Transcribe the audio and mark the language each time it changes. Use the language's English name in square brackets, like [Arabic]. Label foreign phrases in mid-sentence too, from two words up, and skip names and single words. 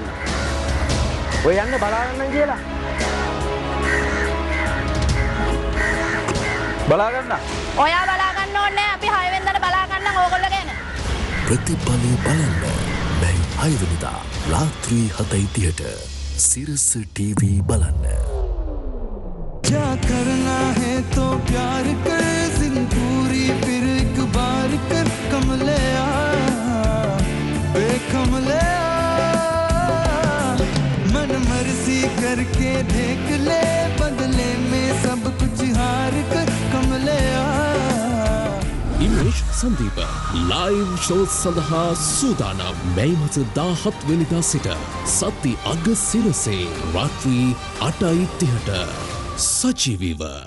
[Sinhala] ඔය යන්න බලා ගන්න කියලා. බලා ගන්න. ඔයා බලා ගන්න ඕනේ නැහැ. අපි 6 වෙනිදාට බලා ගන්නම් ඕගොල්ලෝ ගැන. ප්‍රතිපලය බලන්න මේ 6 වෙනිදා රාත්‍රී 7:30ට සිරස TV බලන්න. [Hindi] क्या करना है तो प्यार कर जिंदूरी फिर एक बार कर कमले बेकमले मन मर्जी करके देख ले बदले में सब कुछ हार कर कमले [Sinhala] ඉමේජ් සංදීප ලයිව් ෂෝ සඳහා සූදානම් මේ මත 17 වෙනිදා සිට සති අග සිරසේ රාත්‍රී 8:30ට සජීවීව